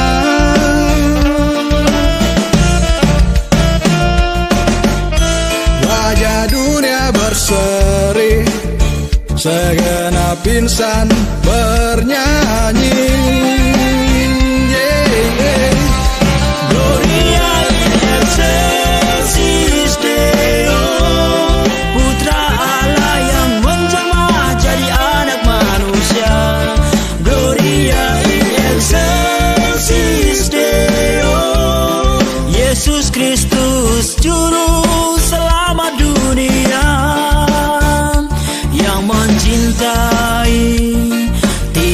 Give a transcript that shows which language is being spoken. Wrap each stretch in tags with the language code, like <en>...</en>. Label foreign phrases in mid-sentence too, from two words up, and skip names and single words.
<id>Wajah dunia berseri, segenap insan bernyanyi.</id> <la>Excelsis Deo,</la> <id>Putra Allah yang menjelma jadi anak manusia.</id> <la>Gloria in excelsis Deo,</la> <id>Yesus Kristus juru selamat dunia, yang mencintai</id>